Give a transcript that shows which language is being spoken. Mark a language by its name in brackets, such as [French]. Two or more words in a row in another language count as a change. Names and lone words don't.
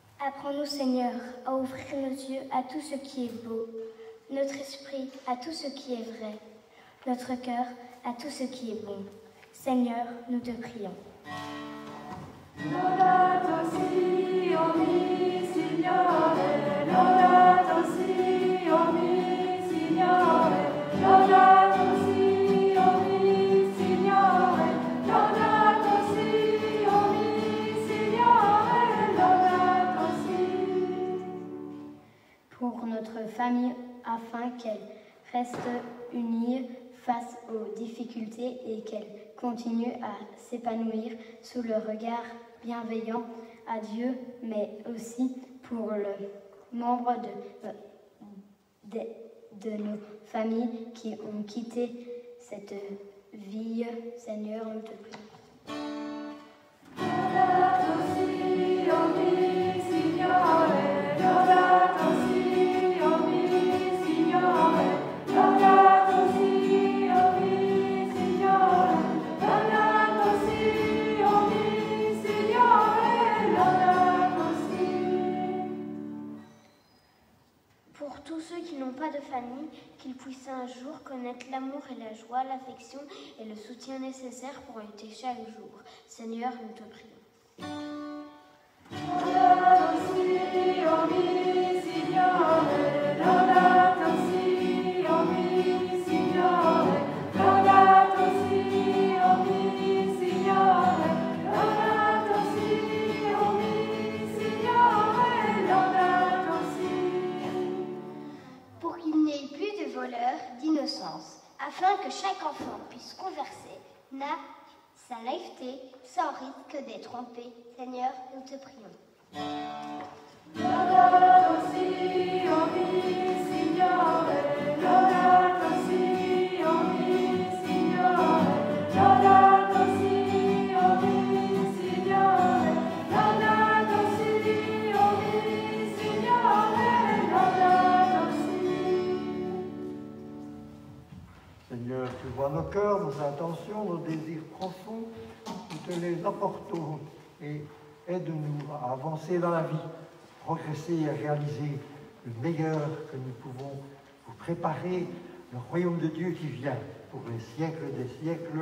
[French] Apprends-nous, Seigneur, à ouvrir nos yeux à tout ce qui est beau, notre esprit à tout ce qui est vrai, notre cœur à tout ce qui est bon. Seigneur, nous te prions. [Italian] Laudato si, o mi Signore, laudato si, o mi Signore, laudato si, o mi Signore, laudato si, o mi Signore, laudato si. [French] Pour notre famille, afin qu'elle reste unie face aux difficultés et qu'elle continue à s'épanouir sous le regard bienveillant à Dieu, mais aussi pour le membre de nos familles qui ont quitté cette vie. Seigneur, nous te prions. [Italian] Laudato si, o mi Signore, laudato si, o mi Signore, laudato si, o mi Signore, laudato si, o mi Signore, laudato si. [French] Pour tous ceux qui n'ont pas de famille, qu'ils puissent un jour connaître l'amour et la joie, l'affection et le soutien nécessaires pour lutter chaque jour. Seigneur, nous te prions. [Italian] Laudato si, o mi Signore, laudato si, o mi Signore, laudato si, o mi Signore, laudato si, o mi Signore, laudato si. [French] Pour qu'il n'y ait plus de voleurs, d'innocence, afin que chaque enfant puisse converser, n'a sa naïveté, sans risque d'être trompé. Seigneur, nous te prions. [Italian] Laudato si, o mi Signore, laudato si, o mi Signore, laudato si, o mi Signore, laudato si, o mi Signore, laudato si. [French] Seigneur, tu vois nos cœurs, nos intentions, nos désirs profonds. Nous te les apportons et aide-nous à avancer dans la vie, progresser et réaliser le meilleur que nous pouvons pour préparer le royaume de Dieu qui vient pour les siècles des siècles.